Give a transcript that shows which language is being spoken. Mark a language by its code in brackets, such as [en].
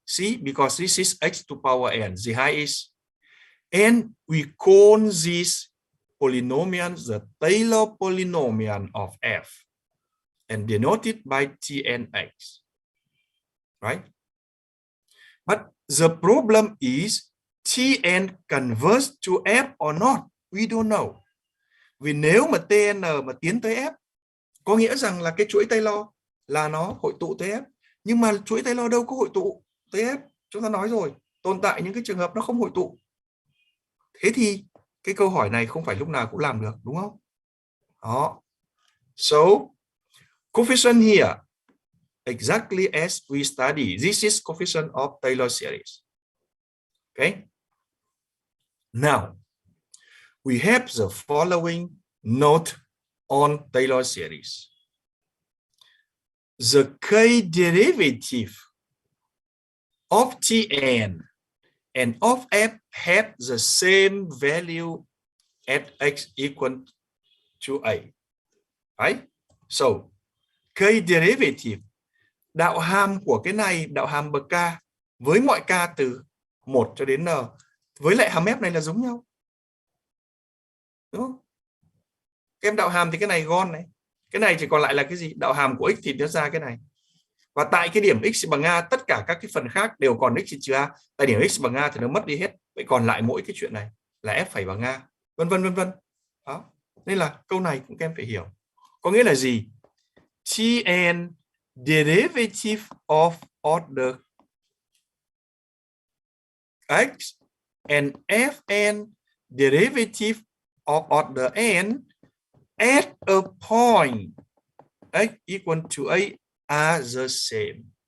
[en] See, because this is x to power n, the highest. And we call this polynomial the Taylor polynomial of f and denoted by Tnx. Right? But the problem is Tn converges to f or not? We don't know. [vi] Vì nếu mà Tn mà tiến tới f, có nghĩa rằng là cái chuỗi Taylor là nó hội tụ tới f. Nhưng mà chuỗi Taylor đâu có hội tụ tới f. Chúng ta nói rồi, tồn tại những cái trường hợp nó không hội tụ. Thế thì cái câu hỏi này không phải lúc nào cũng làm được, đúng không? Đó. [en] So, coefficient here, exactly as we study. This is coefficient of Taylor series. Okay. Now, we have the following note on Taylor series. The k-derivative of Tn and of f have the same value at x equal to a. Right? So, k-derivative, [vi] đạo hàm của cái này, đạo hàm bậc k với mọi k từ 1 cho đến n với lại hàm f này là giống nhau. Đúng không? Cái em đạo hàm thì cái này gone này. Cái này chỉ còn lại là cái gì? Đạo hàm của x thì nó ra cái này. Và tại cái điểm x bằng a, tất cả các cái phần khác đều còn x trừ a. Tại điểm x bằng a thì nó mất đi hết. Vậy còn lại mỗi cái chuyện này là f phải bằng a, vân vân vân vân. Đó. Nên là câu này cũng các em phải hiểu. Có nghĩa là gì? [en] Tn derivative of order x and fn derivative of order n at a point x equal to a are the same.